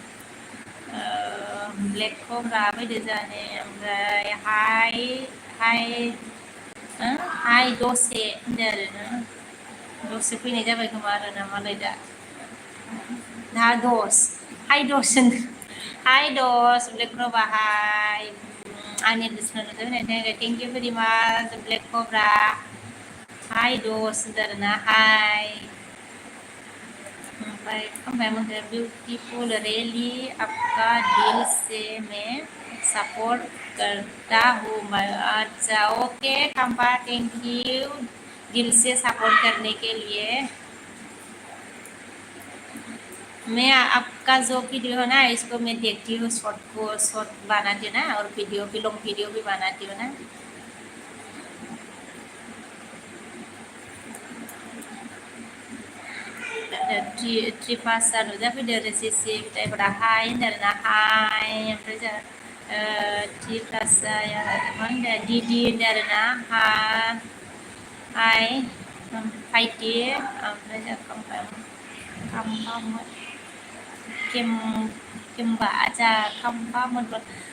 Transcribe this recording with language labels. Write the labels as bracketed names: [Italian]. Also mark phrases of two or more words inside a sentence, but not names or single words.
[Bodo] ब्लेक कोब्रा बायदि जाने ओमफ्राय हाय दसे होनदो आरोना दसे फैनाय जाबाय खोमा आरोना मालाय दा दस हाय दस हाय दस ब्लेक कोब्रा हाय आंनि लिसनार होनायनि [English] thank you very much [Bodo] ब्लेक कोब्रा हाय दस होनदो आरोना हाय [Hindi] ओमफ्राय मुझे [English] beautiful really [Hindi] आपका दिल से मैं सपोर्ट करता हूँ अच्छा ओके खम्पा [English] thank you [Hindi] दिल से सपोर्ट करने के लिए मैं आपका जो वीडियो है ना इसको मैं देखती हूँ शॉर्ट बनाती हूँ ना और वीडियो भी [English] long video [Hindi] भी बनाती हूँ ना [Bodo] ट्रिपासा नुजाफैदो रेसिसि फिथाइफोरा हाय होनदों आरोना हाय ओमफ्राय जोंहा ट्रिपासाया मा होनदों दिदि होनदों आरोना हाय फाइटि ओमफ्राय जोंहा खाम्फा केम्बा आजा खाम्फा मोनबा